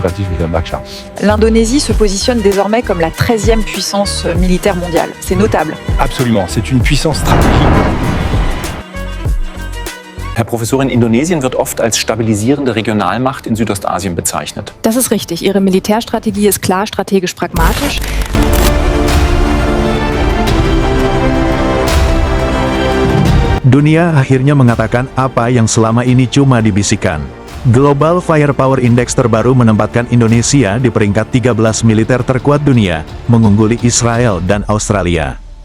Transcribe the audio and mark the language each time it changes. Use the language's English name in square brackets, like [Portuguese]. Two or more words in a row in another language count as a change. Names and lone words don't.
[French] stratégique d'un achat. L'Indonésie se positionne désormais comme la 13e puissance militaire mondiale. C'est notable. Absolument, c'est une puissance stratégique. [German] Herr Professorin, Indonesien wird oft als stabilisierende Regionalmacht in Südostasien bezeichnet. Das ist richtig. Ihre Militärstrategie ist klar strategisch pragmatisch. [Indonesian] Dunia akhirnya mengatakan apa yang selama ini cuma dibisikkan. Global Firepower Index terbaru menempatkan Indonesia di peringkat 13 militer terkuat dunia, mengungguli Israel dan Australia.